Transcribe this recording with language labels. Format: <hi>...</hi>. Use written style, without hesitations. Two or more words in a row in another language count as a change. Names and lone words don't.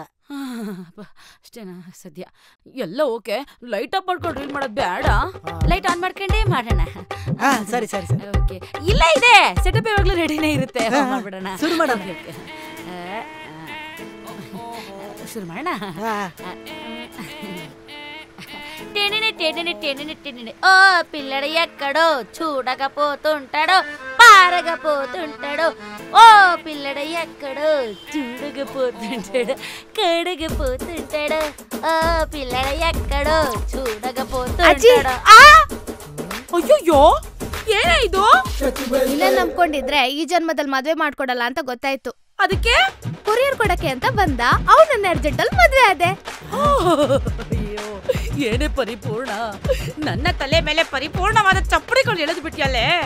<kn>ಅಷ್ಟೇನಾ ಸದ್ಯ? ಎಲ್ಲ ಓಕೆ,</kn> <en>light off</en> <kn>ಮಾಡ್ಕೊಂಡು ರೀಲ್ ಮಾಡೋದು ಬೇಡ,</kn> <en>light on</en> <kn>ಮಾಡ್ಕೊಂಡೇ ಮಾಡೋಣ. ಸರಿ ಸರಿ ಸರಿ. ಓಕೆ, ಇಲ್ಲ ಇದೆ ಸೆಟಪ್ ಯಾವಾಗ್ಲೂ ರೆಡಿನೇ ಇರುತ್ತೆ. ಮಾಡ್ಬಿಡೋಣ, ಶುರು ಮಾಡೋಣ. ಶುರು ಮಾಡೋಣ.</kn> <te>ఓ పిల్లడు ఎక్కడో చూడకపోతుంటాడో పారగపోతుంటాడో, ఓ పిల్లడు ఎక్కడో చూడకపోతుంటాడు కడగపోతుంటాడు, ఓ పిల్లడు ఎక్కడో చూడకపోతుంటాడు.</te> <kn>ಅಯ್ಯೋ ಏನಾಯ್ತು? ಇಲ್ಲೇ ನಂಬ್ಕೊಂಡಿದ್ರೆ ಈ ಜನ್ಮದಲ್ಲಿ ಮದ್ವೆ ಮಾಡ್ಕೊಡಲ್ಲ ಅಂತ ಗೊತ್ತಾಯ್ತು. ಅದಕ್ಕೆ ಕೊರಿಯರ್ ಕೊಡಕ್ಕೆ ಅಂತ ಬಂದ, ಅವನನ್ನ ಅರ್ಜೆಂಟಲ್ಲಿ ಮದ್ವೆ ಆದೆ. ಅಯ್ಯೋ ಏನೇ ಪರಿಪೂರ್ಣ, ನನ್ನ ತಲೆ ಮೇಲೆ ಪರಿಪೂರ್ಣವಾದ ಚಪ್ಪಡಿಗಳು ಎಳೆದು ಬಿಟ್ಟಿಯಲ್ಲೇ.</kn>